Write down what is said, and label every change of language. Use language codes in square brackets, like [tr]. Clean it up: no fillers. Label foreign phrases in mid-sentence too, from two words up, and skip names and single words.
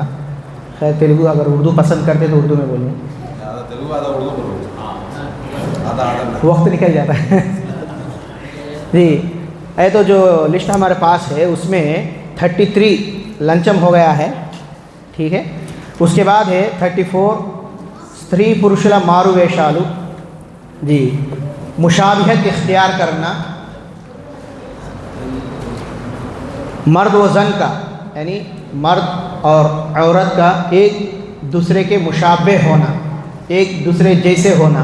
[ur] خیر تیلگو اگر اردو پسند کرتے تو اردو میں بولیں، وقت نکل جاتا ہے۔ جی اے تو جو لسٹ ہمارے پاس ہے اس میں 33 لنچم ہو گیا ہے، ٹھیک ہے۔ اس کے بعد ہے 34 [te] స్త్రీ పురుషుల మారు వేషాలు، [ur] جی مشابہت اختیار کرنا، مرد و زن کا یعنی مرد اور عورت کا ایک دوسرے کے مشابہ ہونا، ایک دوسرے جیسے ہونا۔